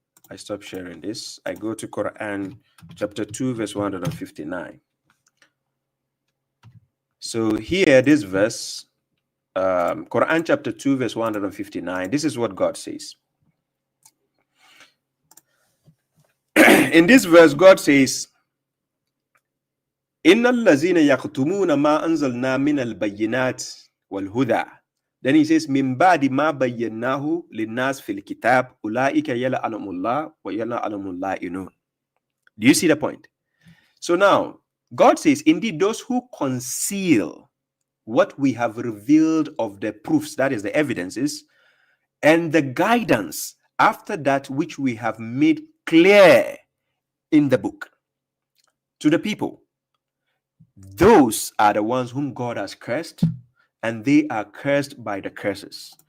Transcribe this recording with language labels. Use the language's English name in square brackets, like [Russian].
[English] I stop sharing this. I go to Quran chapter 2, verse 159. So here, this verse, Quran chapter 2, verse 159, this is what God says. In this verse, God says, [Arabic] إِنَّ الَّذِينَ يَكْتُمُونَ مَا أَنزَلْنَا مِنَ الْبَيِّنَاتِ وَالْهُدَى. [English] Then he says, [Arabic] مِنْ بَعْدِ مَا بَيَّنَّاهُ لِلنَّاسِ فِي الْكِتَابِ أُولَٰئِكَ يَلْعَنُهُمُ اللَّهُ وَيَلْعَنُهُمُ اللَّاعِنُونَ. [English] Do you see the point? So now, God says, indeed, those who conceal what we have revealed of the proofs, that is the evidences, and the guidance after that which we have made clear in the book to the people, those are the ones whom God has cursed, and they are cursed by the curses.